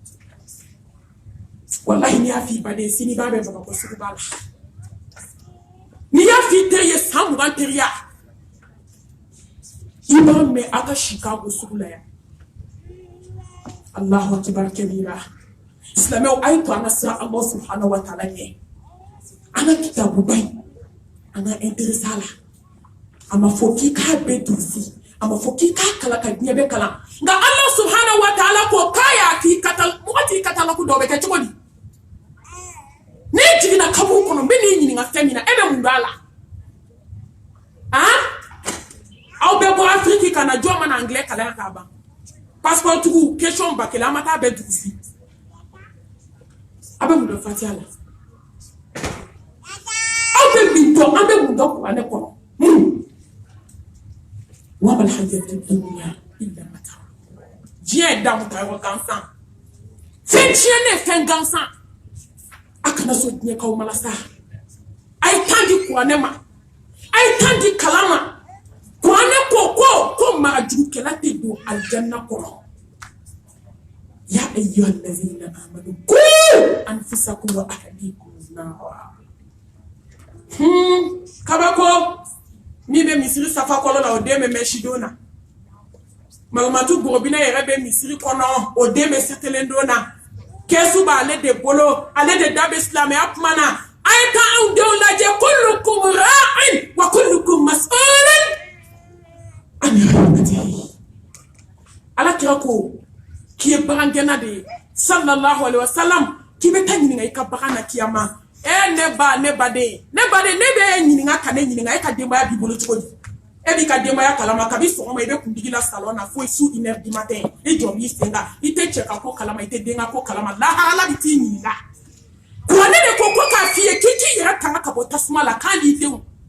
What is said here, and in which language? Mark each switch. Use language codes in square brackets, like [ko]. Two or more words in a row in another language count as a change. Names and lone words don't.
[bm] wallahi n'i y'a f'i baden sini b'a bɛ Bamakɔ sugu b'a la n'i y'a f'i teri ye san 20 teriya i b'a mɛn a ka Chicago sugu la yan [ar] الله أكبر كبيرا [bm] silamɛw a ye to an ka siran Allah [ar] سبحانه وتعالى [bm] ɲɛ an ka kitabu ba in an ka intéressé a la a ma fɔ k'i k'a bɛɛ durusi a ma fɔ k'i k'a kalan ka diɲɛ bɛɛ kalan nka Allah [ar] سبحانه وتعالى [bm] ko k'a y'a k'i mɔgɔ t'i katalaku dɔ bɛ kɛ cogo di ne jiginna kaburu kɔnɔ n bɛ n'i ɲininka fɛn min na e bɛ mun dɔn a la aw bɛɛ bɔ Afrique ka na jɔn mana anglais kalan k'a ban passeport tugu question ba kelen an ma taa bɛɛ durusi a bɛ mun dɔn Fatiha la aw bɛ min dɔn an bɛ mun dɔn kuranɛ kɔnɔ [ar] وما الحياة الدنيا إلا متاع [bm] diɲɛ damu ta yɔrɔ gansan fɛn tiɲɛnen fɛn gansan a kana so diɲɛ kaw mala sa a ye temps di kuranɛ ma a ye temps di kalan ma kuranɛ ko maa jugukɛla tɛ don aljanna kɔnɔ [ar] يا أيها الذين آمنوا قوا أنفسكم وأهليكم نارا [bm] kabako mi bɛ misiri safa kɔlɔ la o den bɛ mɛsi don na magamatu bɔgɔbinɛ yɛrɛ bɛ misiri kɔnɔ o den bɛ setelen don na kɛsu b'ale de bolo ale de da bɛ silamɛya kuma na a ye taa anw denw lajɛ [ar] كلكم راع وكلكم مسؤول عن رعيته [bm] ala kira ko k'i ye bagangɛnna de ye [ar] صلى الله عليه وسلم [bm] k'i bɛ taa ɲininka i ka bagan na kiyama ne baden ne bɛ ɲininka ka ne ɲininka e ka denbaya b'i bolo cogo di e b'i ka denbaya kalama kabi sɔgɔma i bɛ kundigi la salon na fo su 1 [fr] heure du matin [bm] i jɔ b'i sen kan i tɛ cɛ ka ko kalama i tɛ den ka ko kalama lahala bɛ t'i ɲininka kuranɛ de ko k'a f'i ye k'i k'i yɛrɛ tanga ka bɔ tasuma la k'an b'i denw